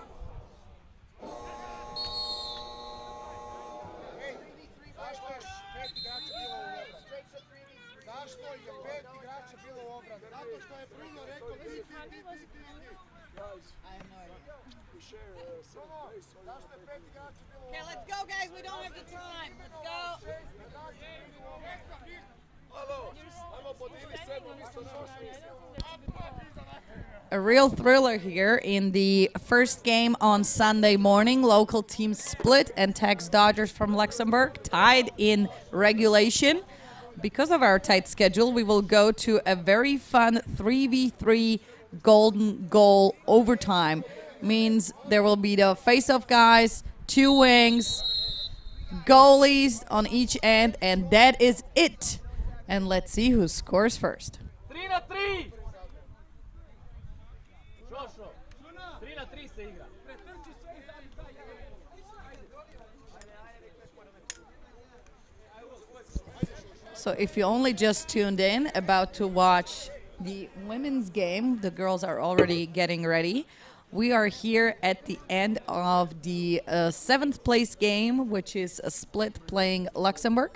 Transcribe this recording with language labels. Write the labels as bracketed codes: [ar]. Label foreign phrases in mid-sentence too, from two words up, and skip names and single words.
[hr] Zašto je 5 igrača bilo u obrani? Zašto je 5 igrača bilo u obrani? Zato što je Bruno rekao ti. [en] I have no idea. [hr] Zašto je 5 igrača bilo u [en] Okay, let's go, guys. We don't have the time. Let's go. A real thriller here in the first game on Sunday morning. Local teams split and Tax Dodgers from Luxembourg tied in regulation. Because of our tight schedule, we will go to a very fun 3v3 golden goal overtime. Means there will be the face-off guys, 2 wings, goalies on each end, and that is it. And let's see who scores first. 3-3! [hr] Šošo, 3-3 se igra. [en] So if you only just tuned in, about to watch the women's game, the girls are already getting ready. We are here at the end of the 7th place game, which is a split playing Luxembourg.